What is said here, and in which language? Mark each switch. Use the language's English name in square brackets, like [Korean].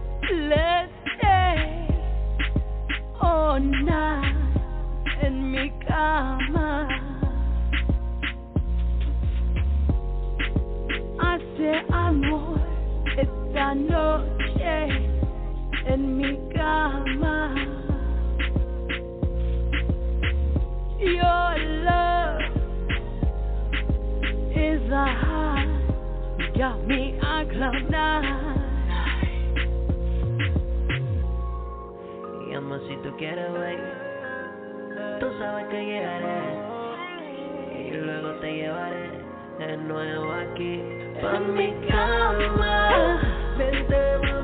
[English] Let's stay all night [Spanish] en mi cama. Hace amor esta noche en mi cama. [English] Your love is a high, got me on cloud 9. [Spanish] Llama si tú quieres ver. Tú sabes que llegaré y y luego te llevaré de nuevo aquí pa' mi cama. Vente